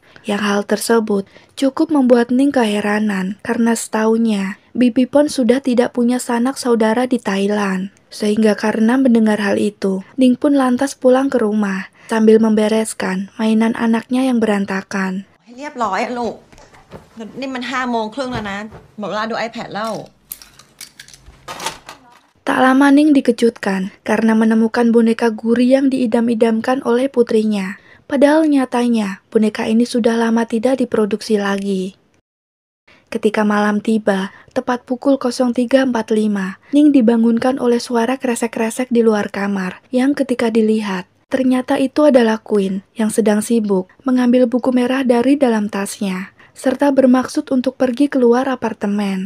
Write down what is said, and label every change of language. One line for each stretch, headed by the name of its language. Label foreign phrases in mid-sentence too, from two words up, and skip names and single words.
Indonesian: Yang hal tersebut cukup membuat Ning keheranan karena setaunya Bibi Pon sudah tidak punya sanak saudara di Thailand. Sehingga karena mendengar hal itu, Ning pun lantas pulang ke rumah sambil membereskan mainan anaknya yang berantakan.
Thai: เรียบร้อยอะลูกนี่มัน5:30แล้วนะหมดเวลาดู iPad แล้ว
Indonesian: Tak lama Ning dikejutkan karena menemukan boneka Guri yang diidam-idamkan oleh putrinya. Padahal nyatanya boneka ini sudah lama tidak diproduksi lagi. Ketika malam tiba, tepat pukul 03.45, Ning dibangunkan oleh suara kresek-kresek di luar kamar yang ketika dilihat, ternyata itu adalah Queen yang sedang sibuk mengambil buku merah dari dalam tasnya, serta bermaksud untuk pergi keluar apartemen.